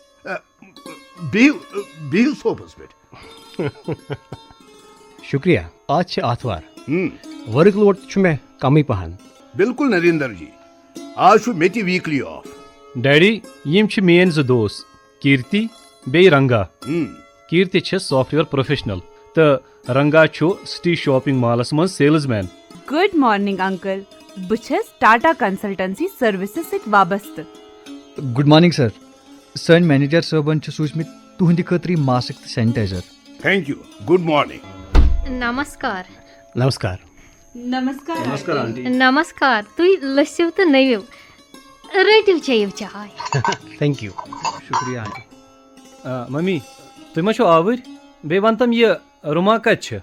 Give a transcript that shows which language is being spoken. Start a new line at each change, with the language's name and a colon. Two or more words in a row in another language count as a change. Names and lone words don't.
Kashmiri: بِہِو صوفس پٮ۪ٹھ. شکریہ. آج چھِ آتھوار.
English: work load
Kashmiri: تہِ چھُ مےٚ کمٕے پہن. بالکل نریندر جی. آز چھُ مےٚ تہِ
English: weekly off.
Kashmiri: ڈیڈی یِم چھِ میٲنۍ 2 دوست کیرتی بیٚیہِ رنگا. کیرتی چھِ
English: software professional
Kashmiri: تہٕ رنگا چھُ سٹی شاپنگ مالس منٛز سیلز مین.
English: Good morning uncle.
Kashmiri: بہٕ چھس ٹاٹا کنسلٹنسی سروسز سۭتۍ وابستہٕ.
English: Good morning sir.
Kashmiri: سٲنۍ مینیجر صٲبن چھِ سوٗزمٕتۍ تُہنٛدِ خٲطرٕ ماسک تہٕ سینیٹایزر.
English: Thank you. Good morning.
Kashmiri: نمسکار. نمسکار. نمسکار. تُہۍ لٔسِو تہٕ نٔوِو. رٔٹِو چیٚیِو چاے.
English: Thank you.
Kashmiri: شُکریہ آنٹی. ممی تُہۍ ما چھِو آوٕرۍ؟ بیٚیہِ ون تم یہِ رُما کتہِ چھِ؟